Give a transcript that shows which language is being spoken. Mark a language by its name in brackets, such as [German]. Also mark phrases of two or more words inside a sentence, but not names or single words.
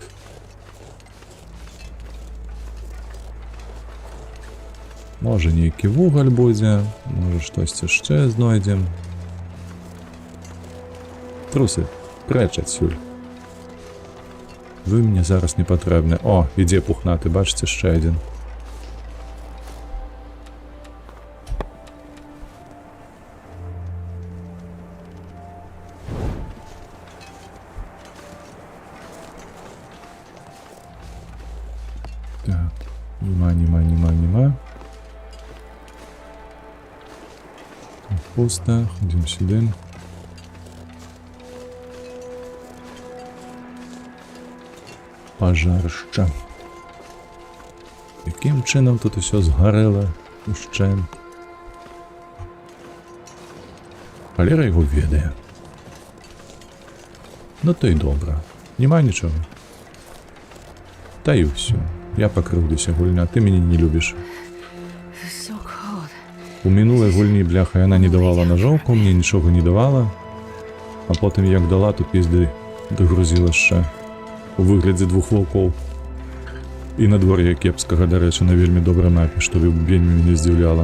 [Belarusian] Можа, нейкі вугаль будзе, можа, штосьці яшчэ знойдзем. Трусы, прэч адсюль. Вы мне зараз не патрэбны. О, ідзе пухнаты, бачыце, яшчэ адзін. [Ukrainian] Так, нема. Пусто, ходім сюди. [Belarusian] Пажарышча. [Ukrainian] Яким чином тут [Belarusian] усё згарэло ушчэнт? Халера його ведае. [Ukrainian] Ну то й добра. Нема нічого. [Belarusian] Та й усё. Я пакрыўдуся, гульня, ты мяне не любіш. У мінулай гульні, бляха, яна не давала ножовку, мне нічога не давала, а потым як дала, то пізды дагрузіла яшчэ у выглядзе 2 ваўкоў. І надвор'е кепскага, дарэчы, на вельмі добрай мапе, што вельмі мяне здзіўляла.